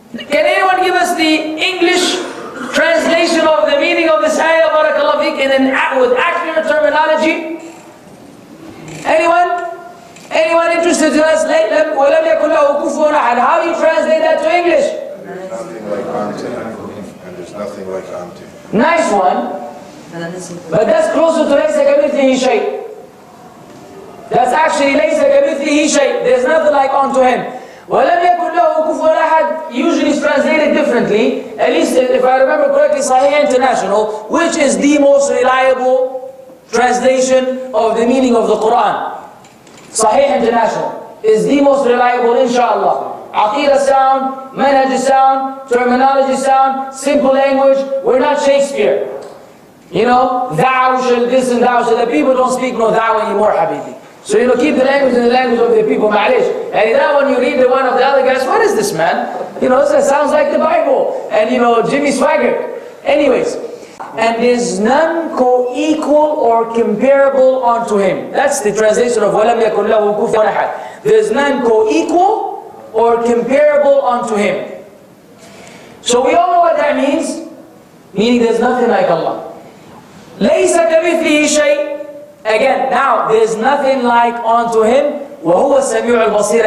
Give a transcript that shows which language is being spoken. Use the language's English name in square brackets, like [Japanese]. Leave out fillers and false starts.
[English] Can anyone give us the English translation of the meaning of this ayah, barakallahu feek, with accurate terminology? Anyone? Anyone interested to us? [Arabic] وَلَمْ يَكُنْ لَهُ كُفُوًا أَحَدٌ. [English] How do you translate that to English? There's nothing like unto him, and there's nothing like unto him. Nice one. But that's closer to [Arabic] لَيْسَ كَمِثْلِهِ شَيْءٍ. [English] That's actually [Arabic] لَيْسَ كَمِثْلِهِ شَيْءٍ. [English] There's nothing like unto him. [Arabic] وَلَمْ يَكُنْ لَهُ كُفُوًا أَحَدٌ [English] usually is translated differently. At least if I remember correctly, Sahih International, which is the most reliable translation of the meaning of the Quran. Sahih International is the most reliable, inshaAllah. Aqeedah sound, manhaj sound, terminology sound, simple language. We're not Shakespeare. You know, thou shall this and thou shall. The people don't speak no thou anymore, habibi. So keep the language in the language of the people, ma'alish. And that one you read the one of the other guys, what is this, man? This sounds like the Bible. And Jimmy Swaggart. Anyways, and there's none co-equal or comparable unto him. That's the translation of [Arabic] وَلَمْ يَكُنْ لَهُ كُفُوًا أَحَدٌ. [English] There's none co-equal or comparable unto him. So we all know what that means. Meaning there's nothing like Allah. [Arabic] لَيْسَ كَمِثْلِهِ شَيْءٍ. [English] Again, now there's nothing like unto him. [Arabic] وَهُوَ السَّمِيعُ الْبَصِيرُ.